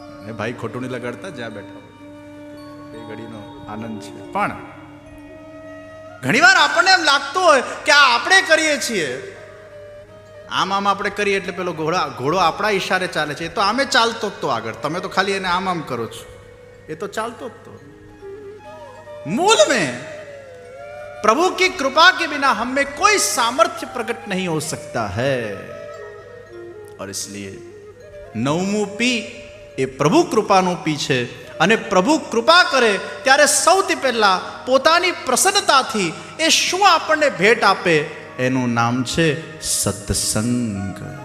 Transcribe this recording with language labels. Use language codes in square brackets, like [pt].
[gu] એ ભાઈ ખોટું નહીં લગાડતા, જ્યાં બેઠા એ ઘડીનો આનંદ છે. પણ ઘણીવાર આપણને એમ લાગતું હોય કે આ આપણે કરીએ છીએ, આમ આમ આપણે કરીએ એટલે પેલો ઘોડો આપણા ઈશારે ચાલે છે. એ તો આમે ચાલતો જ તો આગળ, તમે તો ખાલી એને આમ આમ કરો છો. એ તો ચાલતો જ તો. [hi] मूल में प्रभु की कृपा के बिना हम में कोई सामर्थ्य प्रकट नहीं हो सकता है. और इसलिए [gu] 9मुं पी એ પ્રભુ કૃપાનું પી છે. અને પ્રભુ કૃપા કરે ત્યારે સૌથી પહેલા પોતાની પ્રસન્નતાથી એ શું આપણને ભેટ આપે, એનું નામ છે સત્સંગ.